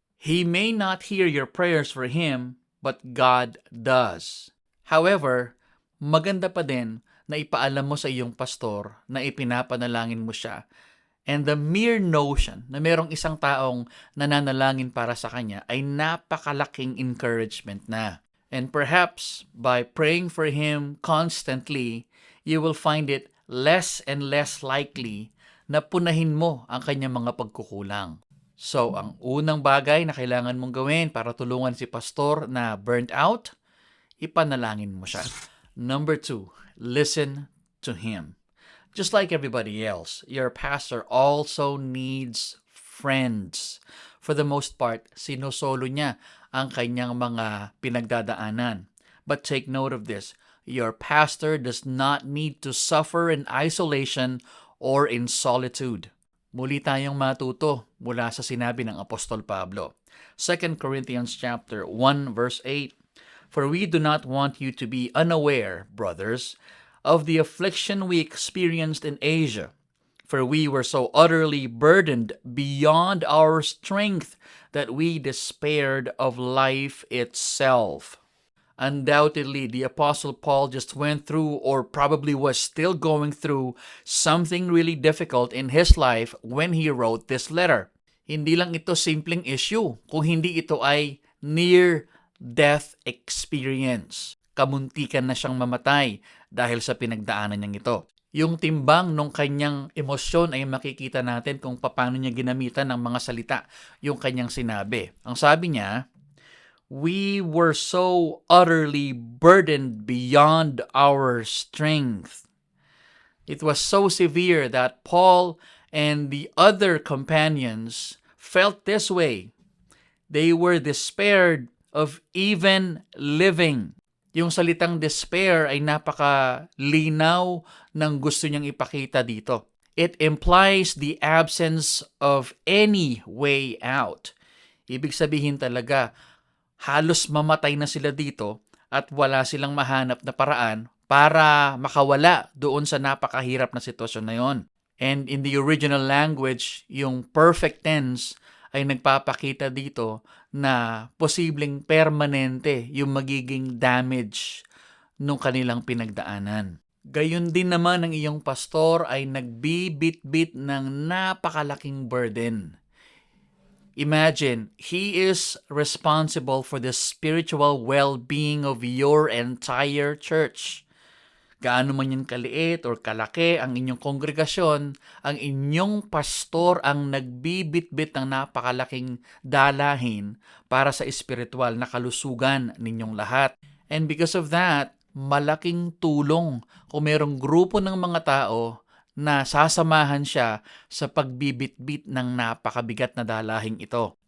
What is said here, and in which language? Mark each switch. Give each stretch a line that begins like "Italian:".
English: He may not hear your prayers for him, but God does.
Filipino: However, maganda pa din na ipaalam mo sa iyong pastor na ipinapanalangin mo siya.
English: And the mere notion
Filipino: na merong isang taong nananalangin para sa kanya ay napakalaking encouragement na.
English: And perhaps by praying for him constantly, you will find it less and less likely
Filipino: na punahin mo ang kanyang mga pagkukulang. So, ang unang bagay na kailangan mong gawin para tulungan si pastor na burnt out, ipanalangin mo siya.
English: Number 2, listen to him. Just like everybody else, your pastor also needs friends. For the most part,
Filipino: sinosolo niya ang kanyang mga pinagdadaanan.
English: But take note of this, your pastor does not need to suffer in isolation or in solitude.
Filipino: Muli tayong matuto mula sa sinabi ng Apostol Pablo.
English: 2 Corinthians chapter 1 verse 8. For we do not want you to be unaware, brothers, of the affliction we experienced in Asia. For we were so utterly burdened beyond our strength that we despaired of life itself. Undoubtedly, the Apostle Paul just went through, or probably was still going through, something really difficult in his life when he wrote this letter.
Filipino: Hindi lang ito simpleng issue, kung hindi ito ay near-death experience. Kamuntikan na siyang mamatay dahil sa pinagdaanan niyang ito. Yung timbang ng kanyang emosyon ay makikita natin kung paano niya ginamitan ng mga salita yung kanyang sinabi. Ang sabi niya,
English: we were so utterly burdened beyond our strength. It was so severe that Paul and the other companions felt this way. They were despaired of even living.
Filipino: Yung salitang despair ay napakalinaw ng gusto niyang ipakita dito.
English: It implies the absence of any way out.
Filipino: Ibig sabihin talaga, halos mamatay na sila dito at wala silang mahanap na paraan para makawala doon sa napakahirap na sitwasyon na yon.
English: And in the original language,
Filipino: yung perfect tense ay nagpapakita dito na posibleng permanente yung magiging damage nung kanilang pinagdaanan. Gayon din naman ang iyong pastor ay nagbibit-bit ng napakalaking burden.
English: Imagine, he is responsible for the spiritual well-being of your entire church.
Filipino: Gaano man yan kaliit or kalaki ang inyong kongregasyon, ang inyong pastor ang nagbibit-bit ng napakalaking dalahin para sa espiritual na kalusugan ninyong lahat.
English: And because of that,
Filipino: malaking tulong kung merong grupo ng mga tao na sasamahan siya sa pagbibit-bit ng napakabigat na dalahing ito.